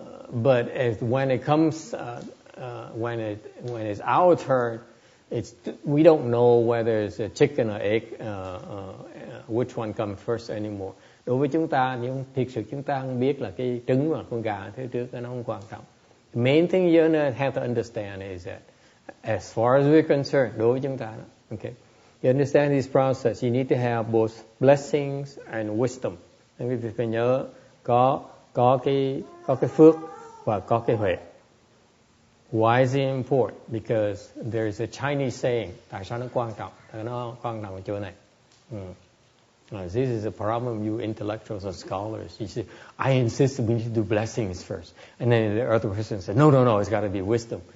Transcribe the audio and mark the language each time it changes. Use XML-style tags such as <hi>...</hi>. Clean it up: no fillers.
<en>But when it comes, when it's our turn, we don't know whether it's a chicken or egg, which one comes first anymore.</en> <vi>Đối với chúng ta, nhưng thực sự chúng ta không biết là cái trứng hoặc con gà thứ trước, nó không quan trọng.</vi> <en>The main thing you have to understand is that as far as we're concerned,</en> <vi>đối với chúng ta,</vi> <en>okay, you understand this process, you need to have both blessings and wisdom.</en> <vi>Nên quý phải nhớ có cái phước và có cái huệ.</vi> <en>Why is it important? Because there is a Chinese saying.</en> <vi>Tại sao nó quan trọng? Nó quan trọng ở chỗ này.</vi> <en>This is a problem, you intellectuals and scholars. You say, I insist we need to do blessings first. And then the other person says, no, it's got to be wisdom.</en>